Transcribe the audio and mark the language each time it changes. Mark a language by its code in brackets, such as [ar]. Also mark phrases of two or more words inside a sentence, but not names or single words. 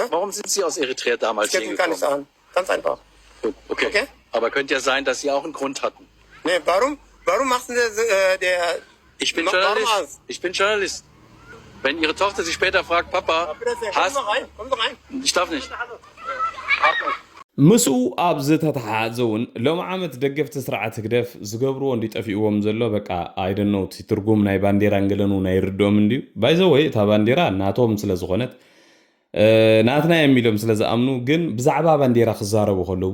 [de] Warum sind Sie aus Eritrea damals Das geht hier gar nicht gekommen? an. Ganz einfach. Gut, okay. Okay. Aber könnte ja sein, dass Sie auch einen Grund hatten. Nee, warum machst du der... Ich bin Warum Journalist. alles? Ich bin Journalist. Wenn Ihre Tochter sich später fragt, Papa, Komm doch rein. ich darf nicht. [ti] ምስኡ ኣብ ዝተተሓሓዘ እውን ሎም ዓመት ደገፍቲ ስርዓት ህግደፍ ዝገብርዎ እንዲጠፊእዎም ዘሎ በቃ ኣይደነው እቲ ትርጉም ናይ ባንዴራ እንገለን እውን ኣይርድኦም እንድዩ ባይዘወይ እታ ባንዴራ ናቶም ስለ ዝኾነት ናትና የሚሎም ስለዝኣምኑ ግን ብዛዕባ ባንዴራ ክዛረቡ ከለዉ